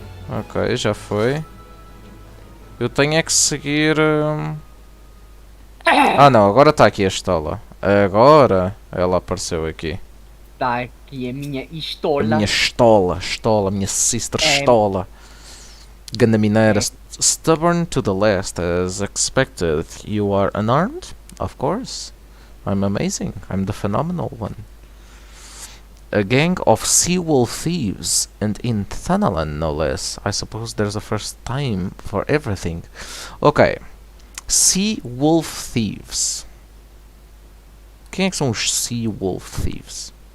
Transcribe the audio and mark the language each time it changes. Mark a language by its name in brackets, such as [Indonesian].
[Portuguese] Ok, já foi. Eu tenho é que seguir... Ah não, agora está aqui a estola. Agora ela apareceu aqui. Está aqui a minha A estola. minha estola, minha sister estola. Ganda mineira. [English] Stubborn to the last, as expected. You are unarmed? Of course. I'm amazing. I'm the phenomenal one. A gang of sea-wolf thieves, and in Thanalan no less. I suppose there's a first time for everything. Ok. Sea-wolf thieves. [Portuguese] Quem é que são os sea-wolf thieves?